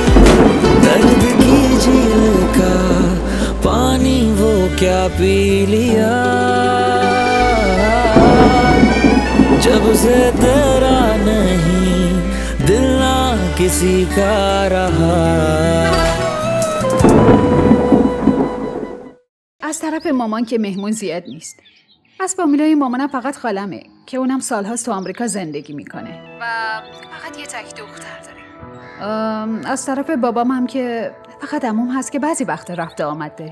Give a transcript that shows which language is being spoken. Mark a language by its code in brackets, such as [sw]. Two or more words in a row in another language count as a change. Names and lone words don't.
[hi] दर्द की झील का पानी वो क्या पी लिया, जब से तेरा नहीं दिल ना किसी का रहा. [fa] از طرف مامان که مهمون زیاد نیست. از فامیلای مامانم فقط خالمه که اونم سالهاست تو آمریکا زندگی میکنه و فقط یه تک دختر داره. از طرف بابام هم که فقط عموم هست که بعضی وقت رفته آمد داری.